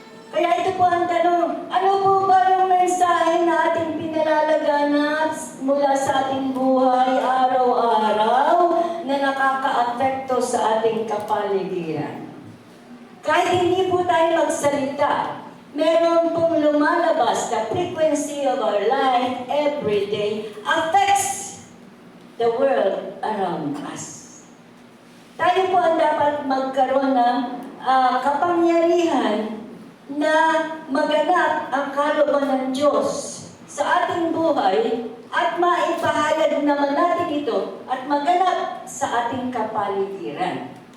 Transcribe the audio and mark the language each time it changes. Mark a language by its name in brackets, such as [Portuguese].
[Filipino] Kaya ito po ang tanong, ano po ba yung mensahe na ating pinalalaganap mula sa ating buhay araw-araw na nakaka-apekto sa ating kapaligiran? Kahit hindi po tayo magsalita, meron pong lumalabas, [English] the frequency of our life every day affects the world around us. [Filipino] Tayo po ang dapat magkaroon ng kapangyarihan na maganap ang kalooban ng Diyos sa ating buhay at maipahayag naman natin ito at maganap sa ating kapaligiran.